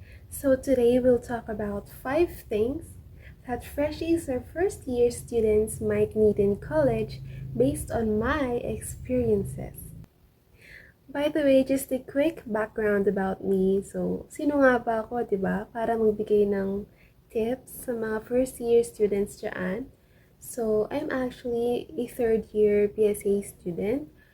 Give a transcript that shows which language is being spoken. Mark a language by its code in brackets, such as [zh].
[en] So today we'll talk about 5 things that freshies or first year students might need in college based on my experiences. By the way, just a quick background about me. [tl] So, sino nga ba ako, di ba? Para magbigay ng tips sa mga first year students dyan. [en] So, I'm actually a third year PSA student.